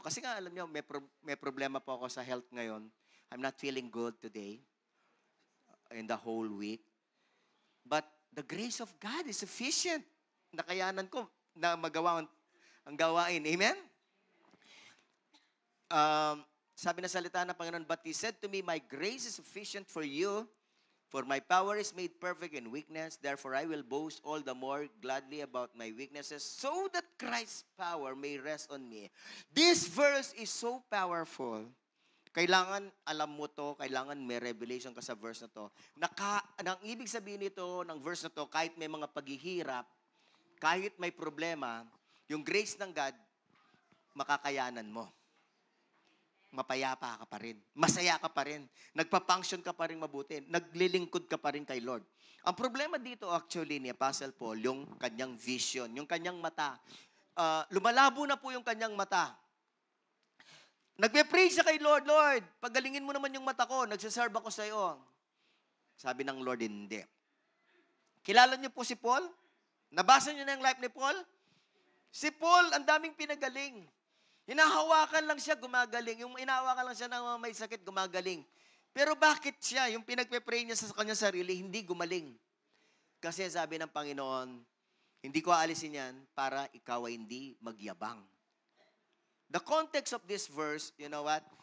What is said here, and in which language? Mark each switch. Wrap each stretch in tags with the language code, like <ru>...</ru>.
<tl>Kasi nga, alam nyo, may problema po ako sa health ngayon.</tl> <en>I'm not feeling good today in the whole week. But the grace of God is sufficient.</en> <tl>Nakayanan ko na magawa ang gawain. Amen? Sabi na salita ng Panginoon,</tl> <en>but He said to me, my grace is sufficient for you, for my power is made perfect in weakness. Therefore, I will boast all the more gladly about my weaknesses, so that Christ's power may rest on me. This verse is so powerful.</en> <tl>Kailangan alam mo to, kailangan may revelation ka sa verse na to. Ang ibig sabihin nito ng verse na to, kahit may mga paghihirap, kahit may problema, yung grace ng God, makakayanan mo. mapayapa ka pa rin. Masaya ka pa rin. Nagpa-function ka pa rin mabuti. Naglilingkod ka pa rin kay Lord. Ang problema dito actually ni Apostle Paul, yung kanyang vision, yung kanyang mata. Lumalabo na po yung kanyang mata. Nagpe-pray siya kay Lord, Lord, pagalingin mo naman yung mata ko, nagsiserve ako sa iyo. Sabi ng Lord, hindi. Kilala niyo po si Paul? Nabasa niyo na yung life ni Paul? Si Paul, ang daming pinagaling. Hinahawakan lang siya, gumagaling. Yung hinahawakan lang siya na may sakit, gumagaling. Pero bakit siya, yung pinagpe-pray niya sa kanyang sarili, hindi gumaling? Kasi sabi ng Panginoon, hindi ko aalisin yan para ikaw ay hindi magyabang.</tl> <en>The context of this verse, you know what?</en>